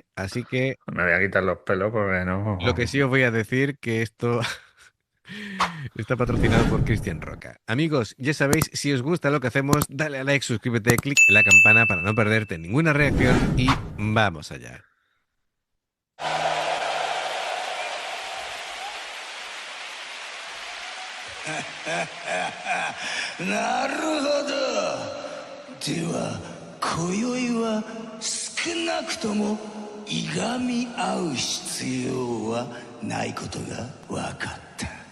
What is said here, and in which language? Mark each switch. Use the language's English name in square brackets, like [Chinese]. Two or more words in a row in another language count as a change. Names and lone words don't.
[Spanish] Así que Me voy a quitar los pelos porque lo que sí no. os voy a decir que esto está patrocinado por Cristian Roca. Amigos, ya sabéis, si os gusta lo que hacemos, dale a like, suscríbete, clic en la campana para no perderte ninguna reacción y vamos allá. [Japanese] なるほど。では今宵は少なくともいがみ合う必要はないことが分かった。